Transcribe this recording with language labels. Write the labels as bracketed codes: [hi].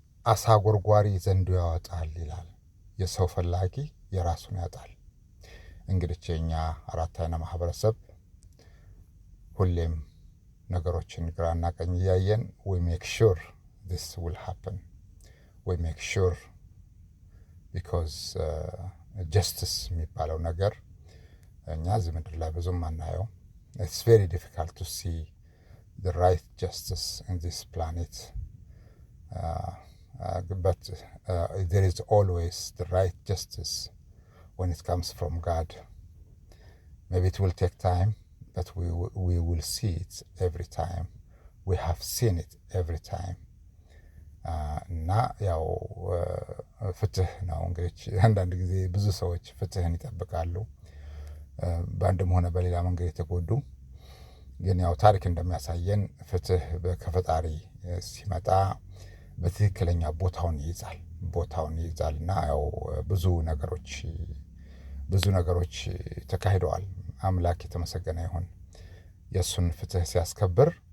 [am] አሳ ጎርጓሪ ዘንዶ ያወጣል ይላል። የሰው ፈላጊ የራሱን ያጣል። እንግዲህ የኛ አራት አይና ማህበረሰብ ሁሌም ነገሮችን ግራና ቀኝ እያየን [en] we make sure this will happen. we make sure because justice [am] የሚባለው ነገር እኛ እዚህ ምድር ላይ ብዙም አናየው። [en] it's very difficult to see the right justice in this planet. But there is always the right justice when it comes from God. Maybe it will take time, but we will see it every time. We have seen it every time. [am] እና ያው ፍትህ ነው እንግዲህ አንዳንድ ጊዜ ብዙ ሰዎች ፍትህን ይጠብቃሉ በአንድም ሆነ በሌላ መንገድ የተጎዱ ግን ያው ታሪክ እንደሚያሳየን ፍትህ ከፈጣሪ ሲመጣ በትክክለኛ ቦታውን ይይዛል እና ያው ብዙ ነገሮች ተካሂደዋል። አምላክ የተመሰገነ ይሁን። የእሱን ፍትህ ሲያስከብር